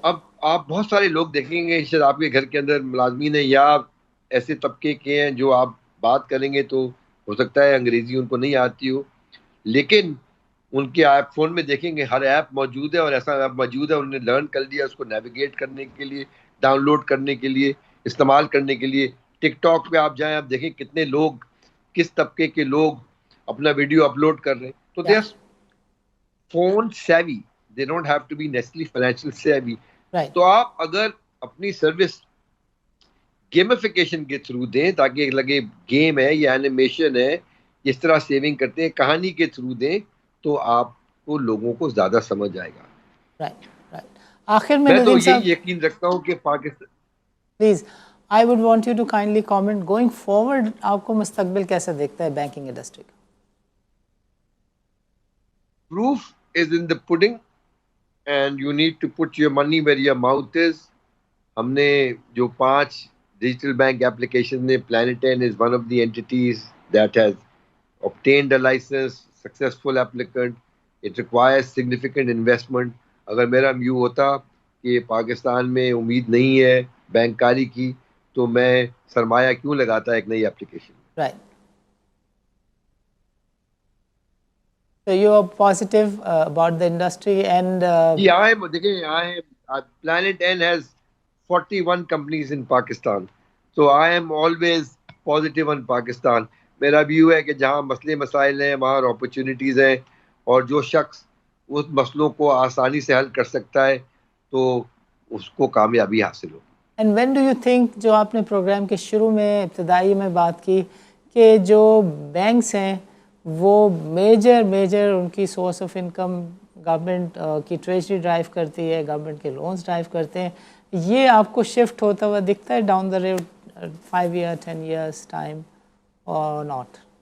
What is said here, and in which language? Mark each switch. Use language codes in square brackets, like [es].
[ur] اب آپ بہت سارے لوگ دیکھیں گے شاید آپ کے گھر کے اندر ملازمین ہیں یا ایسے طبقے کے ہیں جو آپ بات کریں گے تو ہو سکتا ہے انگریزی ان کو نہیں آتی ہو، لیکن ان کے ایپ فون میں دیکھیں گے ہر ایپ موجود ہے، اور ایسا ایپ موجود ہے انہوں نے لرن کر لیا اس کو نیویگیٹ کرنے کے لیے، ڈاؤن لوڈ کرنے کے لیے، استعمال کرنے کے لیے. ٹک ٹاک پہ آپ جائیں، آپ دیکھیں کتنے لوگ، کس طبقے کے لوگ اپنا ویڈیو اپلوڈ کر رہے ہیں. [en] تو they are phone savvy, they don't have to be necessarily financial savvy. Right. [ur] تو آپ اگر اپنی سروس گیمفیکیشن کے تھرو دیں تاکہ لگے گیم ہے یا اینیمیشن ہے، اس طرح سیونگ کرتے ہیں کہانی کے تھرو دیں تو آپ کو لوگوں کو زیادہ سمجھ آئے گا. Right. Right. آخر میں میں تو ندیم صاحب یہی یقین رکھتا ہوں کہ Pakistan [en] please I would want you to kindly comment going forward [ur] آپ کو مستقبل کیسے دیکھتا ہے بینکنگ انڈسٹری کا؟ [en] proof is in the pudding and you need to put your money where your mouth is. [ur] ہم نے جو 5 ڈیجیٹل بینک ایپلیکیشن نے [en] Planet N is one of the entities that has obtained a license, successful applicant. It requires significant investment. [ur] اگر میرا view ہوتا کہ پاکستان میں امید نہیں ہے بینک کاری کی تو میں سرمایہ کیوں لگاتا ایک نئی application. [en] Right. So you are positive about the industry and جی دیکھیں Planet N has 41 companies in Pakistan. So I am always positive on Pakistan. [ur] میرا ویو ہے کہ جہاں مسئلے مسائل ہیں وہاں اپرچونیٹیز ہیں، اور جو شخص اس مسئلوں کو آسانی سے حل کر سکتا ہے تو اس کو کامیابی حاصل ہو. [en] and when do you think, [ur] جو آپ نے پروگرام کے شروع میں ابتدائی میں بات کی کہ جو بینکس ہیں وہ میجر ان کی سورس آف انکم گورنمنٹ کی ٹریجری ڈرائیو کرتی ہے، گورنمنٹ کے لونز ڈرائیو کرتے ہیں، یہ آپ کو شفٹ ہوتا ہوا دکھتا ہے [en] down the road [ur] 5 year 10 years time اور ناٹ؟